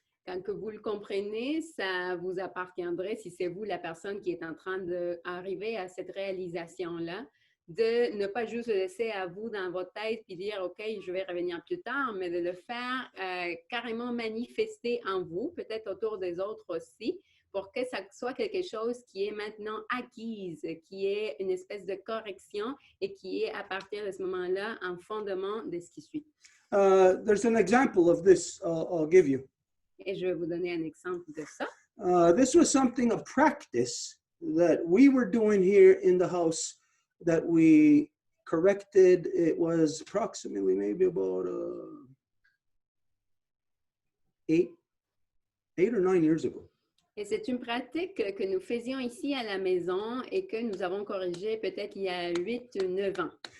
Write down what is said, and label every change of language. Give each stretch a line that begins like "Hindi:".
French: Quand que vous le comprenez, ça vous appartiendrait, si c'est vous la personne qui est en train d'arriver à cette réalisation-là, de ne pas juste le laisser à vous dans votre tête puis dire « OK, je vais revenir plus tard », mais de le faire carrément manifester en vous, peut-être autour des autres aussi, pour que ça soit quelque chose qui est maintenant acquise, qui est une espèce de correction et qui est à partir de ce moment-là un fondement de ce qui suit.
English: There's an example of this I'll give you.
French: Et je vais vous donner un exemple de ça.
English: This was something, a practice that we were doing here in the house that we corrected. It was approximately maybe about 8 or 9 years ago.
French: Et c'est une pratique que nous faisions ici à la maison et que nous avons corrigée peut-être il y a 8 ou 9 ans.